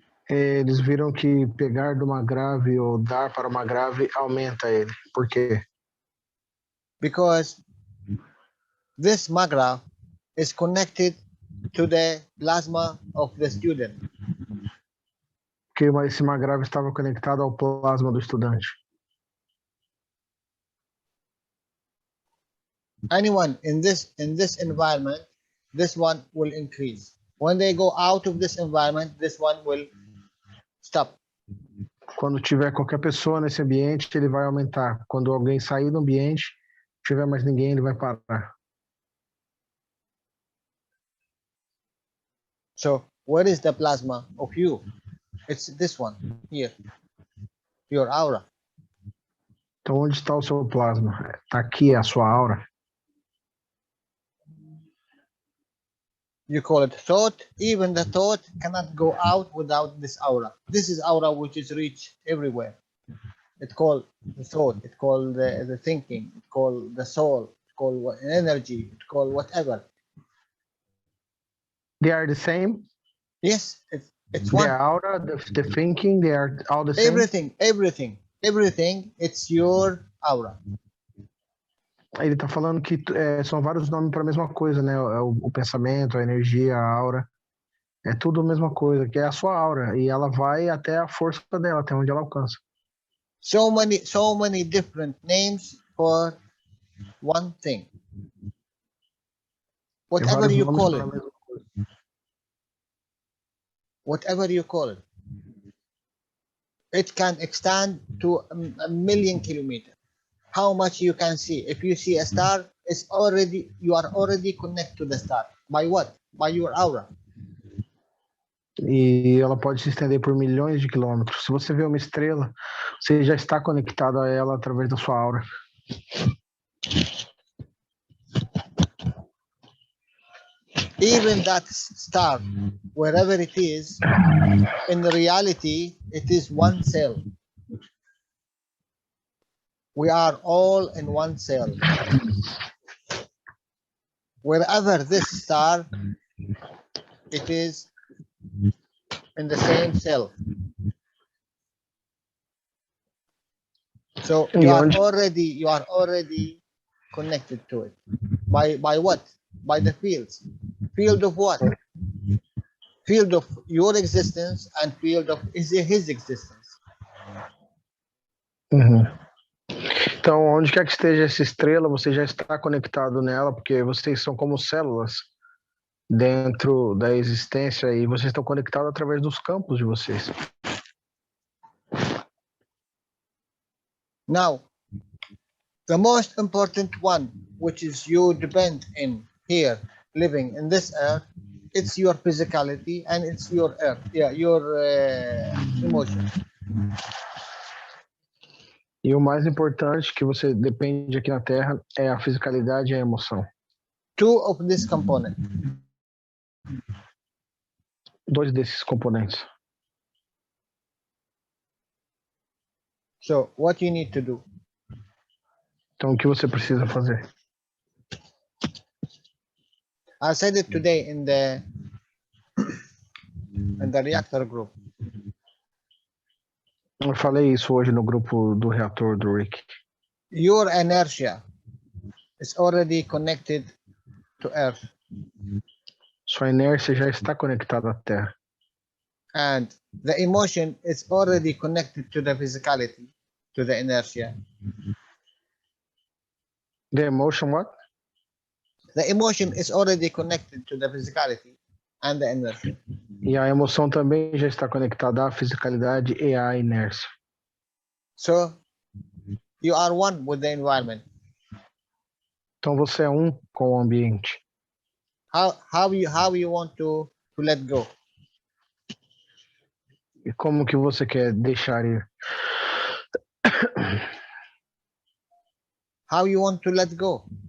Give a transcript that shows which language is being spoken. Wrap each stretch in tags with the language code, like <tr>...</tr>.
<pt>Eles viram que pegar de uma grave ou dar para uma grave aumenta ele. Por quê?</pt> <en>Because this magraph is connected to the plasma of the student.</en> <pt>Porque esse grave estava conectado ao plasma do estudante.</pt> <en>Anyone in this environment, this one will increase. When they go out of this environment, this one will stop.</en> <pt>Quando tiver qualquer pessoa nesse ambiente, ele vai aumentar. Quando alguém sair do ambiente, tiver mais ninguém, ele vai parar.</pt> <en>So, where is the plasma of you? It's this one here, your aura.</en> <pt>Então, onde está o seu plasma? Está aqui a sua aura.</pt> <en>You call it thought. Even the thought cannot go out without this aura. This is aura which is reached everywhere. It's called the thought. It's called the thinking. It's called the soul. It's called energy. It's called whatever. They are the same? Yes, it's one. The aura, the thinking, they are all the same? Everything, it's your aura.</en> <pt>Ele está falando que são vários nomes para a mesma coisa, né? O pensamento, a energia, a aura. É tudo a mesma coisa, que é a sua aura. E ela vai até a força dela, até onde ela alcança.</pt> <en>So many different names for one thing. Whatever you call it. Whatever you call it. It can extend to a million kilometers. How much you can see. If you see a star, you are already connected to the star. By what? By your aura.</en> <pt>E ela pode se estender por milhões de quilômetros. Se você vê uma estrela, você já está conectado a ela através da sua aura.</pt> <en>Even that star, wherever it is, in reality, it is one cell. We are all in one cell. Wherever this star, it is in the same cell. So you are already connected to it. By what? By the fields. Field of what? Field of your existence and field of his existence. Uhum.</en> <pt>Então, onde quer que esteja essa estrela, você já está conectado nela, porque vocês são como células dentro da existência e vocês estão conectados através dos campos de vocês.</pt> <en>Now, the most important one, which is you depend in here, living in this earth, it's your physicality and it's your earth, your emotions.</en> <pt>E o mais importante que você depende aqui na Terra é a fisicalidade e a emoção.</pt> <en>Two of this component.</en> <pt>Dois desses componentes.</pt> <en>So, what you need to do?</en> <pt>Então, o que você precisa fazer?</pt> <en>I said it today in the reactor group.</en> <pt>Eu falei isso hoje no grupo do reator do Rick.</pt> <en>Your inertia is already connected to Earth.</en> <pt>Sua inércia já está conectada à Terra.</pt> <en>And the emotion is already connected to the physicality, to the inertia. The emotion what? The emotion is already connected to the physicality and the inertia.</en> <pt>E a emoção também já está conectada à fisicalidade e à inércia.</pt> <en>So, you are one with the environment.</en> <pt>Então você é um com o ambiente.</pt> <en>How you want to let go?</en> <pt>E como que você quer deixar ir?</pt> <en>How you want to let go?</en>